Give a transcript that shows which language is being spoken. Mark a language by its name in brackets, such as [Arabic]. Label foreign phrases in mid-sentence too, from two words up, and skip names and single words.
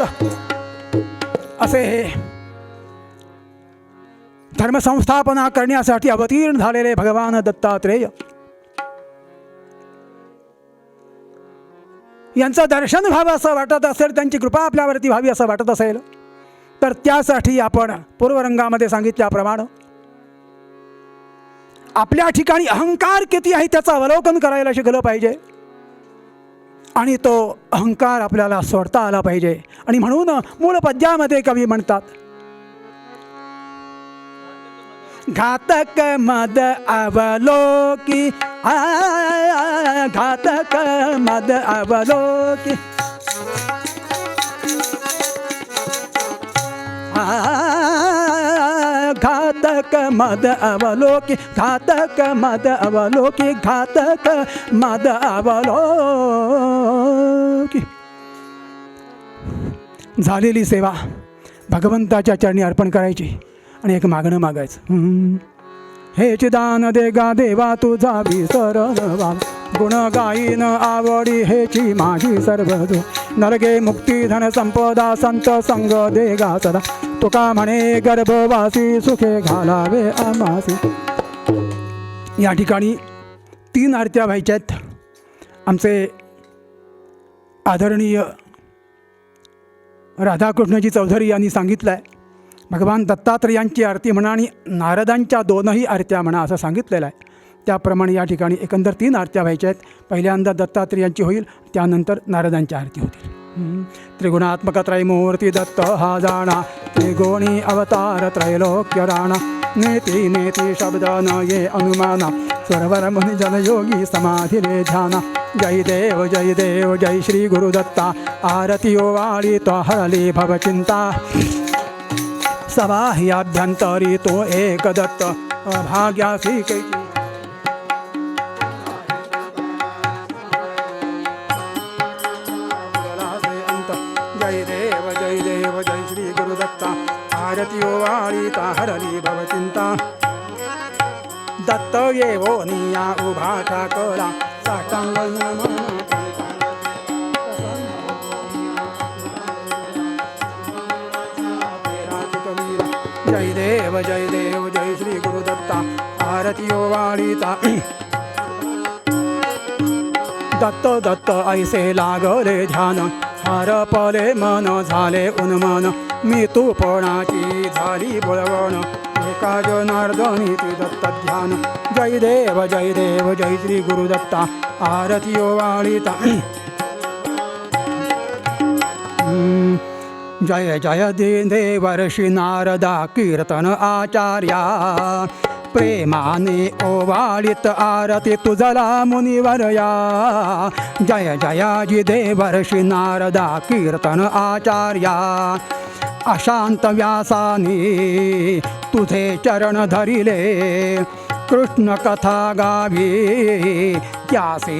[Marathi] असे हे धर्मसंस्थापना करण्यासाठी अवतीर्ण झालेले भगवान दत्तात्रेय यांचं दर्शन व्हावं असं वाटत असेल, त्यांची कृपा आपल्यावरती व्हावी असं वाटत असेल, तर त्यासाठी आपण पूर्वरंगामध्ये सांगितल्याप्रमाणे आपल्या ठिकाणी अहंकार किती आहे त्याचं अवलोकन करायला शिकलं पाहिजे. आणि तो अहंकार आपल्याला सोडता आला पाहिजे. आणि म्हणून मूळ पद्यामध्ये कवी म्हणतात, घातक मद अवलोकी, घातक मद अवलोकी, घातक मद अवलोकी, घातक मद अवलोकी, घातक मद अवलोकी. झालेली सेवा भगवंताच्या चरणी अर्पण करायची आणि एक मागणं मागायचं. हे चिदान दे गा देवा तुझा विसरवा, गुण गाईन आवडी हेची माझी सर्वजो, नरगे मुक्ती धन संपदा संत संग दे गा सदा, तुका म्हणे गर्भवासी सुखे घालावे आमासी. या ठिकाणी 3 आरत्या व्हायच्या आहेत. आमचे आदरणीय राधाकृष्णजी चौधरी यांनी सांगितलं आहे, भगवान दत्तात्रेयांची आरती म्हणा आणि नारदांच्या 2ही आरत्या म्हणा असं सांगितलेलं आहे. त्याप्रमाणे या ठिकाणी एकंदर 3 आरत्या व्हायच्या आहेत. पहिल्यांदा दत्तात्रेयांची होईल, त्यानंतर नारदांच्या आरती होतील. त्रिगुणात्मक त्रयमूर्ती दत्त हा जाणा, त्रिगुणी अवतार त्रैलोक्य राणा, नेती नेती शब्द न ये अनुमाना, स्वरवर मुनि जन योगी समाधिले ध्याना. जय देव जय देव जय श्री गुरुदत्ता, आरती ओवाळी तो हरली भवचिंता, सवाही अभ्यंतरी तो एक दत्त, अभाग्यासी कैची. जय देव जय देव जय श्री गुरुदत्ता, आरती ओवाळी ता हरली भवचिंता. दत्त येवो निया उभा ठाकला, साष्टांग नमन. जय देव जय देव जय श्री गुरुदत्ता, आरती ओवाळी ता. दत्त दत्त ऐसे लागले ध्यान, हरपले मन झाले उन्मन, मी तूपणाची झाली बुळवण, एका जनार्दनी ती दत्त ध्यान. जय देव जय श्री गुरुदत्ता, आरती ओवाळी ता. जय जय देवर्षि नारदा कीर्तन आचार्या प्रेमाने ओवाळीत आरती तुझला मुनिवरया जय जयाजी देवर्षि नारदा कीर्तन आचार्या अशांत व्यासानी तुझे चरण धरिले कृष्ण कथा गावी त्यासे